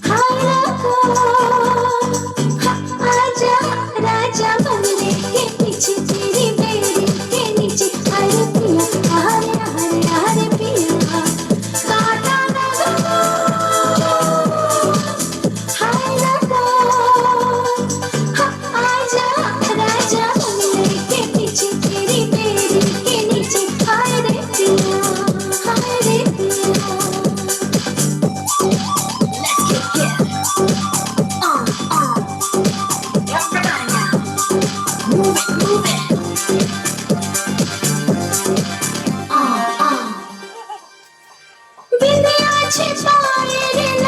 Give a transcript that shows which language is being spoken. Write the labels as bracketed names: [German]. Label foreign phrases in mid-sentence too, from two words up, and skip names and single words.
[Hindi] आजा राजा बनने के पीछे तेरी बेड़ी के नीचे अरे पिया, हरे हरे हरे पिया, काटा लगा हाय लगा। आजा राजा बनने के पीछे तेरी बेड़ी के नीचे हाय रे पिया, हाय रे पिया। [English] Let's kick it. Everybody now. Move it, move it. [Hindi] बिंदिया छिपाए